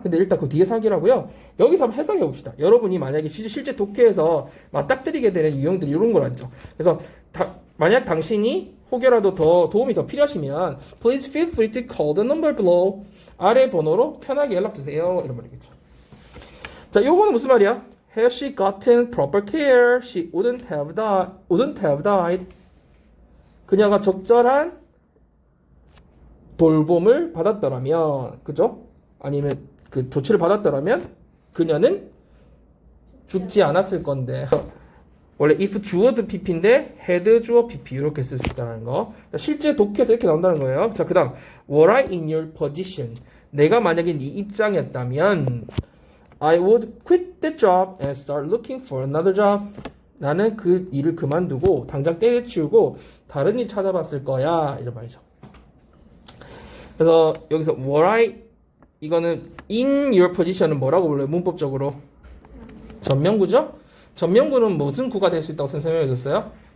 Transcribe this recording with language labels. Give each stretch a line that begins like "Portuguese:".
Korean: 근데 일단 그 뒤에 사기라고요. 여기서 한번 해석해 봅시다. 여러분이 만약에 실제 독해에서 맞닥뜨리게 되는 유형들이 이런 걸 알죠. 그래서 만약 당신이 혹여라도 더 도움이 더 필요하시면
English: Please feel free to call the number below.
Korean: 아래 번호로 편하게 연락 주세요. 이런 말이겠죠. 자, 요거는 무슨 말이야?
English: Has she gotten proper care? She wouldn't have died.
Korean: 그녀가 적절한 돌봄을 받았더라면, 그죠? 아니면 그 조치를 받았더라면 그녀는 죽지 않았을 건데. 원래 if 주어도 pp인데 had 주어 pp 이렇게 쓸 수 있다는 거. 실제 독해에서 이렇게 나온다는 거예요.
English: 자, 그다음 were I in your position?
Korean: 내가 만약에 네 입장이었다면
English: I would quit the job and start looking for another job.
Korean: 나는 그 일을 그만두고 당장 때려치우고 다른 일 찾아봤을 거야. 이런 말이죠. 그래서 여기서 were I 이거는 in your position은 뭐라고 불러요? 문법적으로 전명구죠? 전명구는 무슨 구가 될 수 있다고 설명해 줬어요?